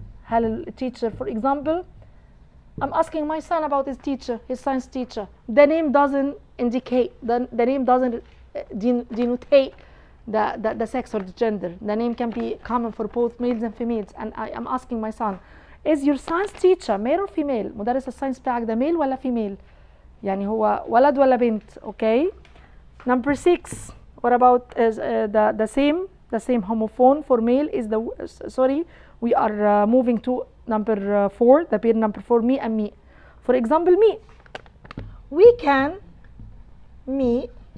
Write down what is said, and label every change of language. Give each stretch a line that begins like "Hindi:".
Arabic: هل التيتشر
English: for example I'm asking my son about his teacher, his science teacher. The name doesn't indicate, the name doesn't denotate the sex or the gender. The name can be common for both males and females. And I am asking my son, is your science teacher male or female?
Arabic: مدرس الساينس بتاعك ده male ولا female؟ يعني هو ولد ولا بنت.
English: Okay. Number 6. What about the same homophone for male is the sorry we are moving to number 4, the pair number 4, me and me. For example, me. We can meet